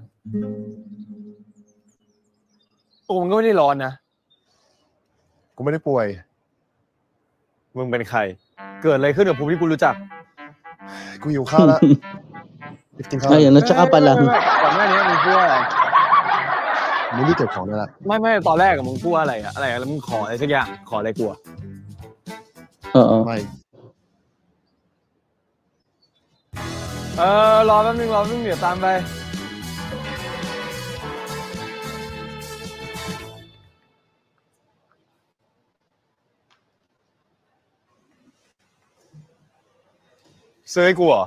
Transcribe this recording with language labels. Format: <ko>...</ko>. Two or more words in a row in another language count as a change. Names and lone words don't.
<th>ตัวมึงก็ไม่ได้ร้อนนะ กูไม่ได้ป่วย มึงเป็นใครเกิดอะไรขึ้นกับภูมิที่กูรู้จัก กูหิวข้าวแล้วกินข้าว</th> <tl>Ayan, at saka pa lang.</tl> <th>ก่อนหน้านี้มึงพูดอะไร มึงรีบเก็บของได้ละ ไม่ตอนแรกมึงพูดอะไรแล้วมึงขออะไรสักอย่างขออะไรกู</th> <tl>Oo.</tl> <th>ไม่ รอแป๊บนึงเดี๋ยวตามไปซื้อให้กูเหรอ</th>